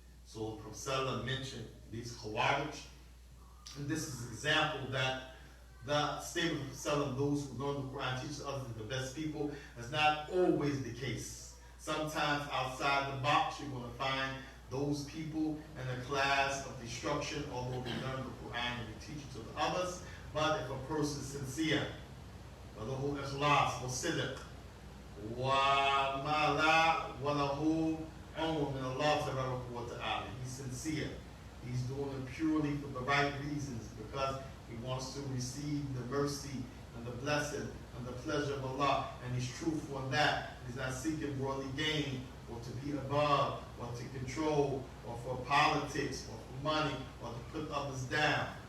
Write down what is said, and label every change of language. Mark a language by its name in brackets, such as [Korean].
[English] So the Prophet mentioned these khawarij, and this is an example that the statement of the Prophet, those who learn the Quran, teach others the best people, is not always the case. Sometimes outside the box, you're going to find those people in a class of destruction, although they learn the Quran and they teach it to the others. But if a person is sincere, [Arabic] وَلَهُ إِخْلَاص وَصِدْق وَمَا وَلَهُ عُمْرٌ مِنَ اللَّهِ تَبَارَكَ وَتَعَالَى. [English] He's sincere. He's doing it purely for the right reasons, because he wants to receive the mercy and the blessing and the pleasure of Allah, and he's truthful in that. He's not seeking worldly gain, or to be above, or to control, or for politics, or for money, or to put others down.